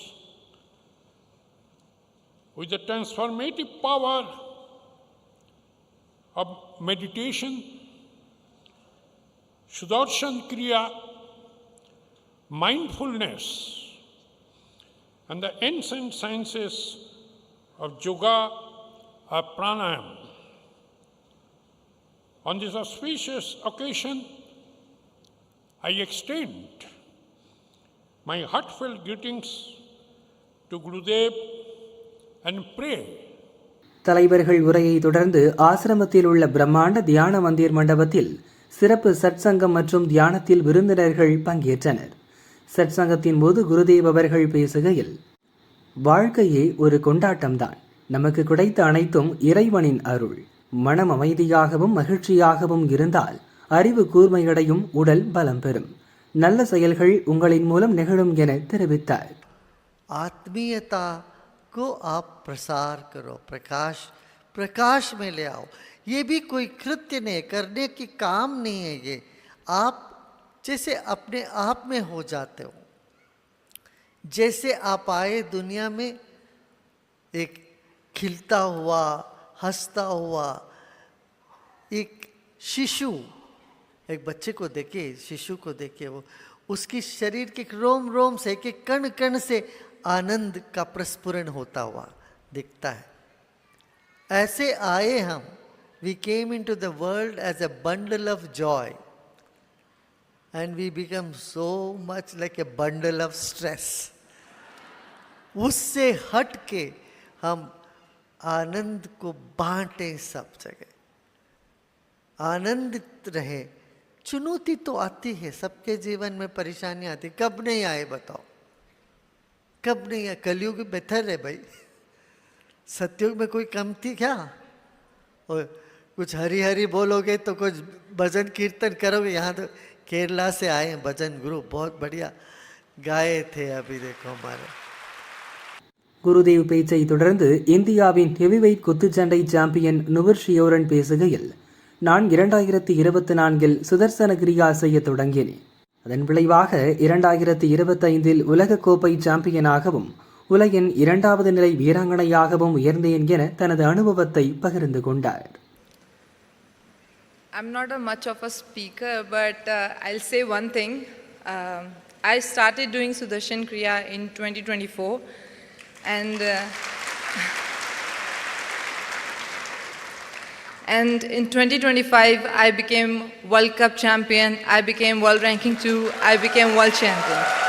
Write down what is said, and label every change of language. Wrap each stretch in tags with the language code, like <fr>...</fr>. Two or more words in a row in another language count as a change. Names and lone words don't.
<en>with the transformative power of meditation, Sudarshan Kriya, mindfulness, and the ancient sciences of yoga or pranayama. On this auspicious occasion, I extend my heartfelt greetings to Gurudev and pray</en> <ta>தலைவர்கள் உரையை தொடர்ந்து ஆசிரமத்தில் உள்ள பிரம்மாண்ட தியான மந்திர் மண்டபத்தில் சிறப்பு சற்சங்கம் மற்றும் தியானத்தில் விருந்தினர்கள் பங்கேற்றனர். சற்சங்கத்தின் போது குருதேவ் அவர்கள் பேசுகையில், வாழ்க்கையே ஒரு கொண்டாட்டம்தான். நமக்கு கிடைத்த அனைத்தும் இறைவனின் அருள். மனம் அமைதியாகவும் மகிழ்ச்சியாகவும் இருந்தால் அறிவு கூர்மையடையும், உடல் பலம் பெறும். நல்ல செயல்கள் உங்களின் மூலம் நிகழும் என தெரிவித்தார்.</ta> <hi>आत्मीयता को आप प्रसार करो, प्रकाश में ले आओ. ये भी कोई कृत्य नहीं, करने की काम नहीं है. ये आप जैसे अपने आप में हो जाते हो. जैसे आप आए दुनिया में एक खिलता हुआ, हंसता हुआ एक शिशु, एक बच्चे को देखे, शिशु को देखे, वो उसकी शरीर के रोम रोम से, एक कण कण से आनंद का प्रस्फुरण होता हुआ दिखता है. ऐसे आए हम.</hi> <en>We came into the world as a bundle of joy and we become so much like a bundle of stress.</en> <hi>उससे हट के हम आनंद को बांटें सब जगह, आनंदित रहे. चुनौती तो आती है, सबके जीवन में परेशानी आती. कब नहीं आए बताओ, कब नहीं आए? कलयुग में बेहतर है भाई, सतयुग में कोई कम थी क्या? और कुछ हरी हरी बोलोगे तो कुछ भजन कीर्तन करोगे. यहाँ तो केरला से आए हैं भजन गुरु, बहुत बढ़िया गाए थे. अभी देखो हमारे</hi> <ta>குருதேவ் பேச்சை தொடர்ந்து இந்தியாவின் ஹெவிவெயிட் குத்துச்சண்டை சாம்பியன் நுபுர் ஷியோரன் பேசுகையில், நான் 2024 சுதர்சன கிரியா செய்ய தொடங்கினேன். அதன் விளைவாக 2025 உலகக்கோப்பை சாம்பியனாகவும் உலகின் 2வது நிலை வீராங்கனையாகவும் உயர்ந்தேன் என தனது அனுபவத்தை பகிர்ந்து கொண்டார்.</ta> <en>I'm not much of a speaker, but I'll say one thing. I started doing Sudarshan Kriya in 2024, and in 2025 I became World Cup champion, I became World Ranking 2, I became World Champion.</en>